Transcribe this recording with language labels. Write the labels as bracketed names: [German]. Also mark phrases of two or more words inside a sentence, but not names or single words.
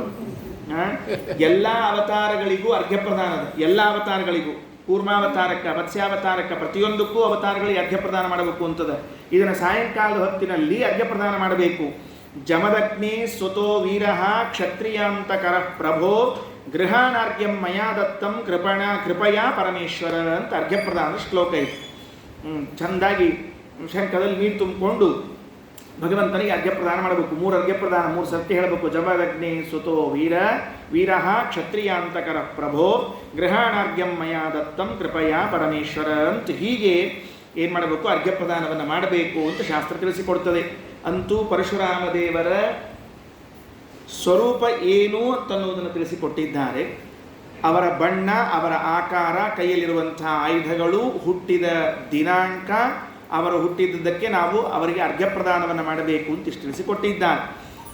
[Kannada] ಎಲ್ಲ ಅವತಾರಗಳಿಗೂ ಅರ್ಘ್ಯ ಪ್ರದಾನದ, ಎಲ್ಲ ಅವತಾರಗಳಿಗೂ, ಕೂರ್ಮಾವತಾರಕ್ಕೆ, ಮತ್ಸ್ಯಾವತಾರಕ್ಕೆ, ಪ್ರತಿಯೊಂದಕ್ಕೂ ಅವತಾರಗಳಿಗೆ ಅರ್ಘ್ಯ ಪ್ರದಾನ ಮಾಡಬೇಕು ಅಂತದ. ಇದನ್ನು ಸಾಯಂಕಾಲದ ಹೊತ್ತಿನಲ್ಲಿ ಅರ್ಘ್ಯ ಪ್ರದಾನ ಮಾಡಬೇಕು. [Sanskrit] ಜಮದಗ್ನಿ ಸುತೋ ವೀರಃ ಕ್ಷತ್ರಿಯಾಂತಕರ ಪ್ರಭೋ ಗೃಹಾನಾರ್ಘ್ಯಂ ಮಯಾ ದತ್ತಂ ಕೃಪಯಾ ಪರಮೇಶ್ವರ [Kannada] ಅಂತ ಅರ್ಘ್ಯ ಪ್ರದಾನದ ಶ್ಲೋಕ ಇದೆ. ಚೆಂದಾಗಿ ಶಂಖದಲ್ಲಿ ನೀರು ತುಂಬಿಕೊಂಡು ಭಗವಂತನಿಗೆ ಅರ್ಘ್ಯ ಪ್ರದಾನ ಮಾಡಬೇಕು. 3 ಅರ್ಘ್ಯ ಪ್ರದಾನ 3 ಸರ್ತಿ ಹೇಳಬೇಕು. [Sanskrit] ಜಮದಗ್ನಿ ಸುತೋ ವೀರಃ ಕ್ಷತ್ರಿಯಾಂತಕರ ಪ್ರಭೋ ಗೃಹಾನಾರ್ಘ್ಯಂ ಮಯಾ ದತ್ತಂ ಕೃಪಯಾ ಪರಮೇಶ್ವರ [Kannada] ಅಂತ ಹೀಗೆ ಏನು ಮಾಡಬೇಕು? ಅರ್ಘ್ಯ ಪ್ರದಾನವನ್ನು ಮಾಡಬೇಕು ಅಂತ ಶಾಸ್ತ್ರ ತಿಳಿಸಿಕೊಡ್ತದೆ. ಅಂತೂ ಪರಶುರಾಮ ದೇವರ ಸ್ವರೂಪ ಏನು ಅಂತನ್ನುವುದನ್ನು ತಿಳಿಸಿಕೊಟ್ಟಿದ್ದಾರೆ. ಅವರ ಬಣ್ಣ, ಅವರ ಆಕಾರ, ಕೈಯಲ್ಲಿರುವಂಥ ಆಯುಧಗಳು, ಹುಟ್ಟಿದ ದಿನಾಂಕ, ಅವರು ಹುಟ್ಟಿದ್ದಕ್ಕೆ ನಾವು ಅವರಿಗೆ ಅರ್ಘ್ಯ ಪ್ರದಾನವನ್ನು ಮಾಡಬೇಕು ಅಂತ ತಿಳಿಸಿಕೊಟ್ಟಿದ್ದಾರೆ.